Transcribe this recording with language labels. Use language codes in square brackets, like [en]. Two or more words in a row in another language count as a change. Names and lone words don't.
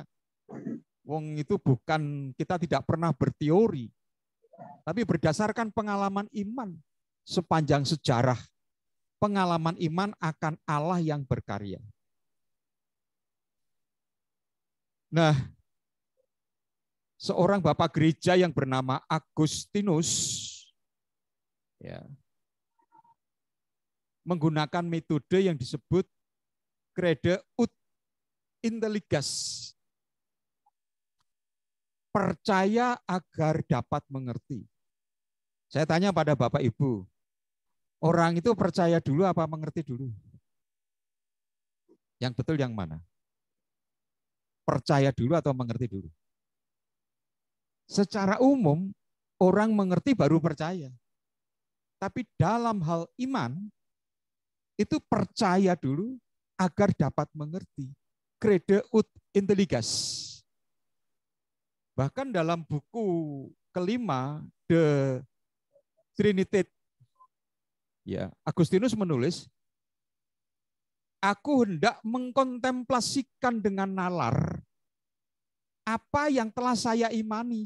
[id] Wong itu bukan, kita tidak pernah berteori, tapi berdasarkan pengalaman iman sepanjang sejarah, pengalaman iman akan Allah yang berkarya. Nah, seorang bapak gereja yang bernama Agustinus ya, menggunakan metode yang disebut [la] crede ut intelligas. [id] Percaya agar dapat mengerti. Saya tanya pada Bapak Ibu, orang itu percaya dulu apa mengerti dulu? Yang betul yang mana? Percaya dulu atau mengerti dulu? Secara umum, orang mengerti baru percaya. Tapi dalam hal iman, itu percaya dulu agar dapat mengerti. [la] Crede ut intelligas. [id] Bahkan dalam buku kelima, The Trinity, ya, Agustinus menulis, aku hendak mengkontemplasikan dengan nalar apa yang telah saya imani.